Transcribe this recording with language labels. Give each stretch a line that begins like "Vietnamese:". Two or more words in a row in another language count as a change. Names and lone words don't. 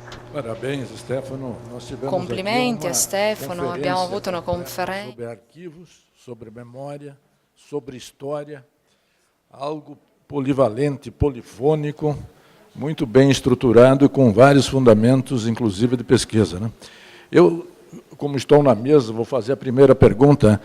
Portuguese: Parabéns, Stefano. Nós tivemos
Italian: Complimenti a
Portuguese: aqui uma
Italian: Stefano, abbiamo avuto una
Portuguese: conferência
Italian: conferenza
Portuguese: sobre arquivos, sobre memória, sobre história, algo polivalente, polifônico, muito bem estruturado e com vários fundamentos, inclusive de pesquisa, né? Eu, como estou na mesa, vou fazer a primeira pergunta.